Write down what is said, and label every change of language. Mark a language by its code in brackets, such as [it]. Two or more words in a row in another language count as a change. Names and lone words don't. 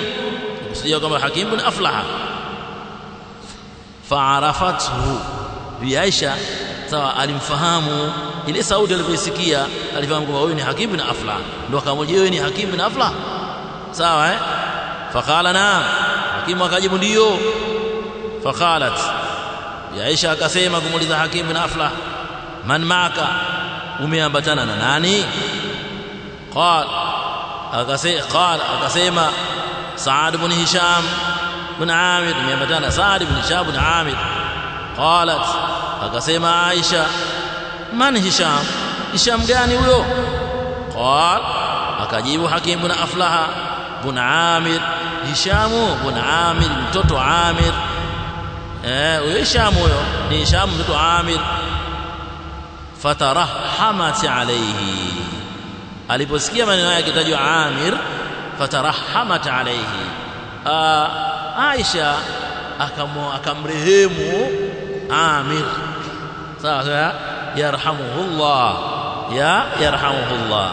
[sw] Kusudia kama Hakim bin Aflaha. Fa'arafathu, Bi Aisha sawa alimfahamu ile sauti alipoisikia, alifahamu kwamba huyu ni Hakim bin Aflaha, ndio akamwambia wewe ni Hakim bin Aflaha, sawa [ar] فقال نعم, [sw] Hakim akajibu ndio. Faqalat, Bi Aisha akasema kumuuliza Hakim bin Aflaha, [ar] من معك, [sw] umeambatana na nani? Akasema Saad bin Hisham bin Amir, umeambatana Saad bin Hisham bin Amir. Qalat, akasema Aisha, man Hisham, Hisham gani huyo? Akajibu Hakim bin Aflaha bin Amir, Hisham bin Amir, mtoto Amir. Huyo Hisham huyo ni Hisham mtoto Amir. [ar] فترحمت عليه, [sw] aliposikia maneno yake kitajwa Amir, [ar] فترحمت عليه, [sw] Aisha akamrehemu Amir, sawa, [ar] يرحمه الله، يرحمه الله.